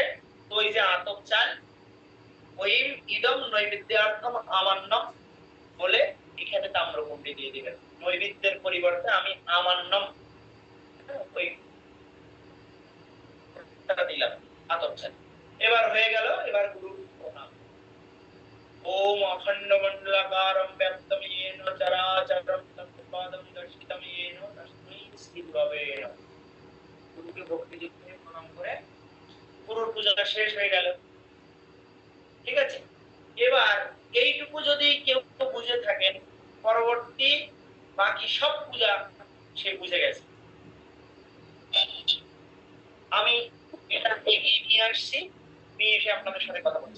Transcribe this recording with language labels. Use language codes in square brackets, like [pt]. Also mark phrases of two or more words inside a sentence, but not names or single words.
[bn] তো ওই যে আতপ চাল, ওই [sa] ইদম নৈবেদ্যার্থম আমান্নম [bn] বলে এখানে তাম্রকুণ্ডে দিয়ে দিবেন। নৈবেদ্যের পরিবর্তে আমি আমান্নম ওই দিলাম আতপ চাল। এবার হয়ে গেল। এবার গুরু প্রণাম। [sa] ওম অখণ্ড মণ্ডলাকারম ব্যাপ্তম येन চরাচরম তৎপাদম দর্শিতম येन তস্मै শ্রী গুরবে নমঃ। [bn] গুরুকে ভক্তিযুক্ত হয়ে প্রণাম করে পুরোর পূজাটা শেষ হয়ে গেল। ঠিক আছে, এবার এইটুকু যদি কেউ বুঝে থাকেন, পরবর্তী বাকি সব পূজা সে বুঝে গেছে। আমি এটা এগিয়ে নিয়ে আসছি, নিয়ে এসে আপনাদের সাথে কথা বলছি।